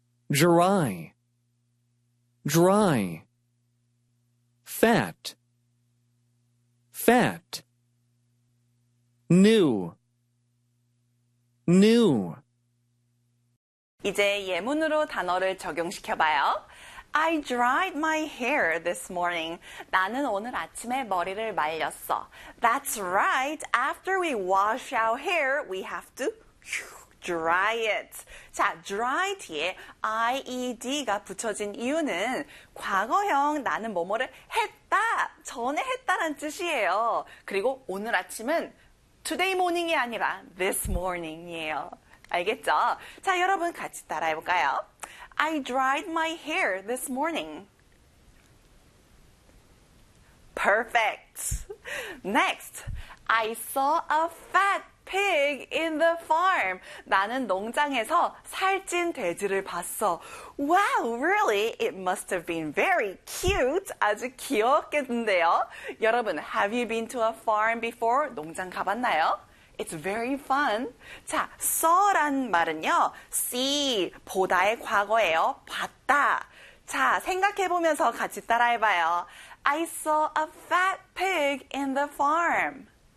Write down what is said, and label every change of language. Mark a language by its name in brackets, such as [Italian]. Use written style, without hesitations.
[English] Dry. Dry. Fat. Fat. New. New. [Korean] 이제 예문으로 단어를 적용시켜 봐요. [English] I dried my hair this morning. [Korean] 나는 오늘 아침에 머리를 말렸어. [English] That's right. After we wash our hair, we have to dry it. [Korean] 자, dry 뒤에 ied가 붙여진 이유는 과거형 나는 뭐뭐를 했다, 전에 했다란 뜻이에요. 그리고 오늘 아침은 [English] today morning [Korean] 이 아니라 [English] this morning [Korean] 이에요. 알겠죠? 자, 여러분 같이 따라해볼까요? [English] I dried my hair this morning. Perfect. Next, I saw a fat pig in the farm. [Korean] 나는 농장에서 살찐 돼지를 봤어. [English] Wow, really? It must have been very cute. [Korean] 아주 귀엽겠는데요? 여러분, [English] have you been to a farm before? [Korean] 농장 가봤나요? [English] It's very fun. [Korean] 자, saw란 말은요, see, 보다의 과거예요, 봤다. 자, 생각해보면서 같이 따라해봐요. [English] I saw a fat pig in the farm.